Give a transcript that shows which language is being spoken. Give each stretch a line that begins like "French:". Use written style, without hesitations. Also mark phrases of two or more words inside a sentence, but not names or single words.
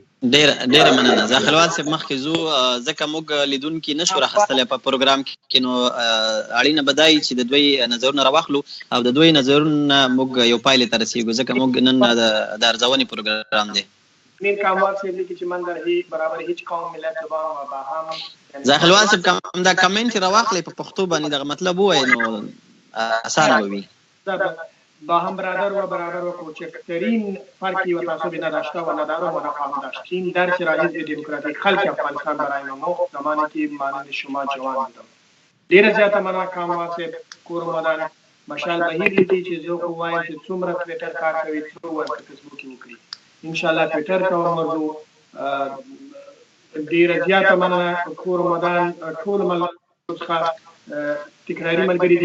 Pashto: ډېره مننه زاخیلوال صاحب. مخکې ځو ځکه موږ لیدونکي نشو راخیستلی په پروګرام کې، نو اړینه به دا وي چې د دوی نظرونه راواخلو او د دوی نظرونه موږ یو پایلې ته رسېږو، ځکه موږ نن د ارزونې پروګرام دی. میر کاموال صاحب لیکي چې
Persian: من در برابر هیچ قوم ملت زبان و با هم
Pashto: زاخیلوال صاحب کوم دا کمنټ راواخلئ په پښتو باندې دغه مطلب ووایي نو اسانه به وي.
Persian: با هم برادر و برابر و کوچکترین فرقی و تعصبی نداشته و ندارم و نخواهم داشت. این درس را حزب دموکراتیک خلق افغانستان برای ما مفت زمانی که مانند شما جوان بودم.
Pashto: ډېر زیاته مننه کاموال صاحب. کور مدان مشال بهیر لیکي چې زه خو وایم چې څومره ټویټر کار کوي څو ورته فیسبوک وکړي.
Arabic: ان شاء الله
Pashto: ټویټر ته ورځو. ډېر زیاته مننه کور مدان ټول ملګرو تکراری ملګري دي.